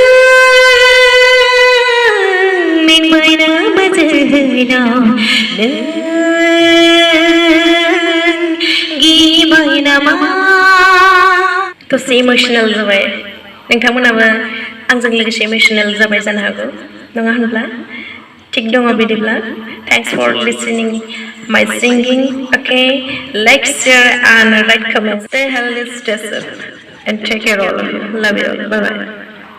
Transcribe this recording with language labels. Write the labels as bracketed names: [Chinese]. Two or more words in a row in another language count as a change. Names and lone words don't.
[Bodo] मेंबाय नामा जोहोलाव नों गिबाय नामा दसे इमोसनेल जाबाय नोंथांमोनाबो आंजों लोगोसे इमोसनेल जाबाय जानो हागौ नङा होनब्ला ठीक दङ बिदिब्ला [English] Thanks for listening my singing okay like share and write comments stay healthy stay safe and take care all of you love you all bye bye